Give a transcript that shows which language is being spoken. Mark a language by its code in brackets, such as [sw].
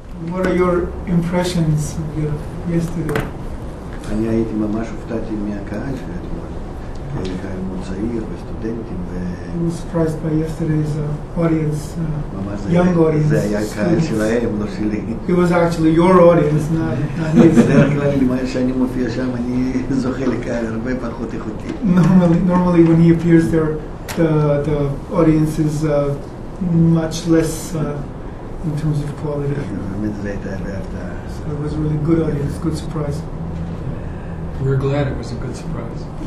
[en] What are your impressions of yesterday? [he] אני הייתי ממש הופתעתי מהקהל שאתמול, קהל מאוד צעיר וסטודנטים [en] I was surprised by yesterday's audience, young audience. [he] זה היה קהל שלהם, לא שלי. [en] It was actually your audience, not his. [he] בדרך כלל כשאני מופיע שם אני זוכה לקהל הרבה פחות איכותי. [en] Normally when he appears there, the audience is much less in terms of quality. [he] באמת זה הייתה בהפתעה. [en] So it was a really good audience, good surprise. We're glad it was a good surprise.